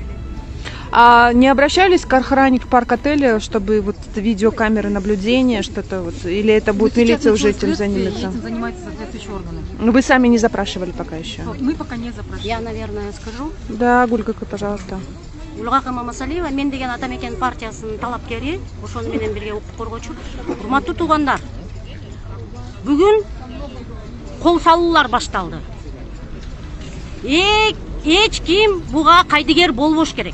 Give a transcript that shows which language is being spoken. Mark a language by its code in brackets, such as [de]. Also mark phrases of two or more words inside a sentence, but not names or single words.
[ru] А не обращались к охране, к парк-отелю, чтобы вот видеокамеры наблюдения, что-то вот, или это будет милиция уже этим заниматься? Этим занимаются соответствующие органы. Ну, вы сами не запрашивали пока еще? Мы пока не запрашивали. Я, наверное, скажу. Да, Гулька, пожалуйста. [ky] Улгака Мамасалиева, мен деген Атамекен партиясынын талапкери, ошону менен бирге укук коргоочу. Урматтуу туугандар, бүгүн кол салуулар башталды. Эч ким буга кайдыгер болбош керек.